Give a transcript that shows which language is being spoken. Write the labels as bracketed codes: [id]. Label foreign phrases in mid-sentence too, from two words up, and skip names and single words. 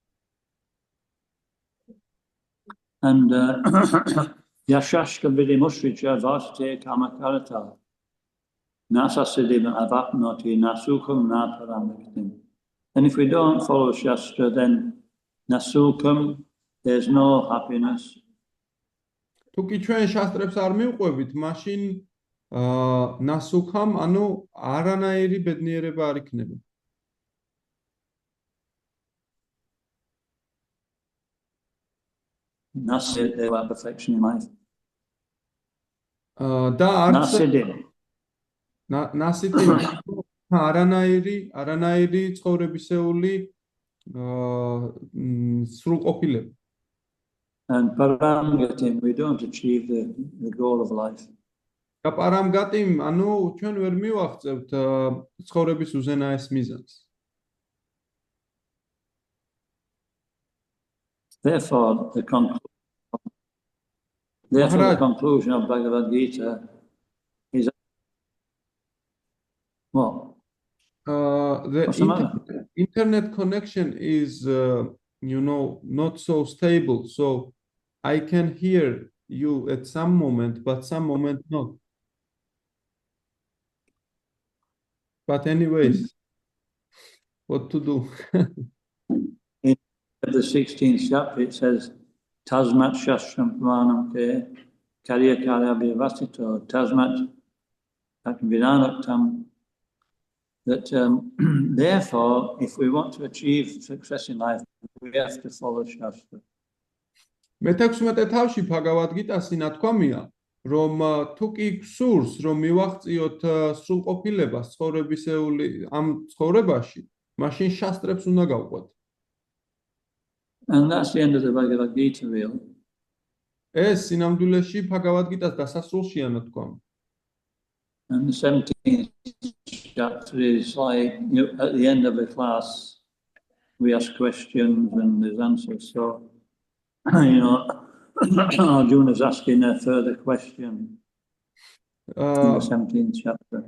[sa] And यः शास्त्रविधिमुत्सृज्य वर्तते कामकारतः न स सिद्धिमवाप्नोति न सुखं न परां गतिम्. [en] And if we don't follow Shastra, then Nasukam, there's no happiness. [ka] თუ კი ჩვენ შასტრებს არ მივყვებით, მაშინ ნასუქამ, ანუ არანაირი ბედნიერება არ იქნება. [sa] Nasa, [en] they want perfection in life. [ka] და არც [sa] Nasidim. [ka] ნასიტი არანაირი ცხოვრებისეული სრულყოფილება. [en] And Paramgatim, we don't achieve the goal of life. [ka] და პარამგატიმ, ანუ ჩვენ ვერ მივაღწევთ ცხოვრების უზენაეს მიზანს. [en] Therefore, the conclusion of Bhagavad Gita is what? What's the matter? Internet connection is, not so stable. So I can hear you at some moment, but some moment not. But anyways, what to do? In the 16th chapter, it says, [sa] तस्मात् शास्त्रं प्रमाणं ते कार्य अकार्य व्यवस्थितौ तस्मात् विधानोक्तम्. [en] That therefore, if we want to achieve success in life, we have to follow Shastra. [ka] მე-16 თავში Bhagavad Gita-ში ნათქვამია, რომ თუ კი გსურს, რომ მივაღწიოთ სრულყოფილებას ცხოვრებისეული ამ ცხოვრებაში, მაშინ შასტრებს უნდა გავყვეთ. [en] And that's the end of the Bhagavad Gita, really. [ka] ეს სინამდვილეში Bhagavad Gita-ს დასასრულშია ნათქვამი. [en] And the 17th chapter is like, at the end of the class, we ask questions and there's answers. So, Arjuna's asking a further question in the 17th chapter.